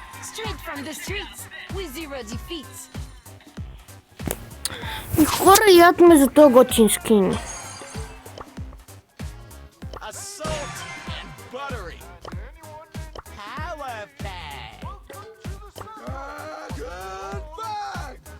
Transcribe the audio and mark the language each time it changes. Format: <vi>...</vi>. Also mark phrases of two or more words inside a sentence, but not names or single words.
<en>Straight from the streets, with zero defeats.</en> <bg>И хора, ядме за този готин скин.</bg> <en>Assault and buttery. Jalapeno. Good bag.</en>